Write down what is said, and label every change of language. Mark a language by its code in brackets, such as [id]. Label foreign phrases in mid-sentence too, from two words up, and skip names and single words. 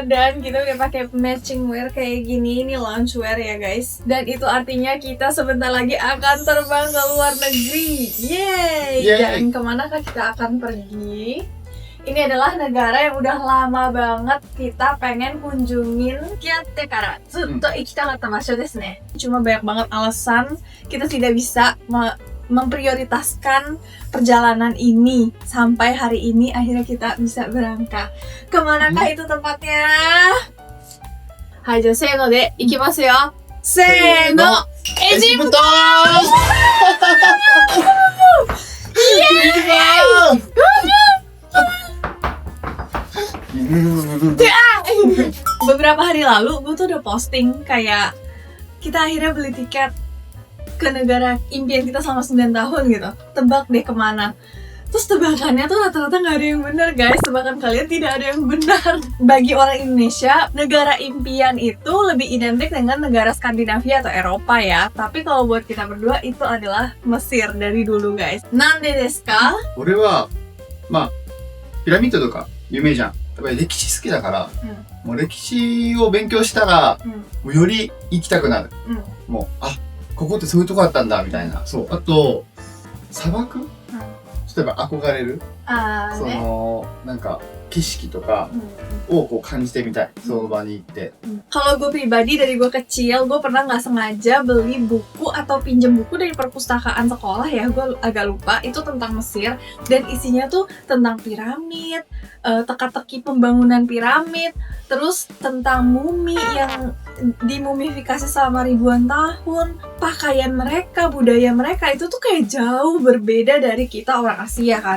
[id] Dan kita udah pakai [en] matching wear [id] kayak gini. Ini [en] lounge wear [id] ya guys. Dan itu artinya kita sebentar lagi akan terbang ke luar negeri. Yeay. Dan kemanakah kita akan pergi? Ini adalah negara yang udah lama banget kita pengen kunjungin. [ja] 付き合ってからずっと行きたかった場所ですね. Cuma banyak banget alasan kita tidak bisa memprioritaskan perjalanan ini sampai hari ini akhirnya kita bisa berangkat. Kemanakah itu tempatnya? Hai, じゃあせーので行きますよ。せーの、エジプト！ [id] Beberapa hari lalu gue tuh udah posting kayak kita akhirnya beli tiket ke negara impian kita selama 9 tahun gitu. Tebak deh kemana. Terus tebakannya tuh rata-rata gak ada yang benar guys. Tebakan kalian tidak ada yang benar. Bagi orang Indonesia, negara impian itu lebih identik dengan negara Skandinavia atau Eropa ya. Tapi kalau buat kita berdua itu adalah Mesir dari dulu guys. [ja] なんでですか? 俺はまあピラミッドとか有名じゃん。やっぱり歴史好きだから、もう歴史を勉強したら、もうより行きたくなる。もうここってそういうとこあったんだみたいな。そう。あと砂漠、例えば憧れる、そのなんか景色とかをこう感じてみたい。その場に行って。 [id] Kalau gue pribadi dari gue kecil, gue pernah nggak sengaja beli buku atau pinjam buku dari perpustakaan sekolah ya, gue agak lupa, itu tentang Mesir dan isinya tuh tentang piramid, teka-teki pembangunan piramid, terus tentang mumi yang dimumifikasi selama ribuan tahun, pakaian mereka, budaya mereka itu tuh kayak jauh berbeda dari kita orang Asia kan.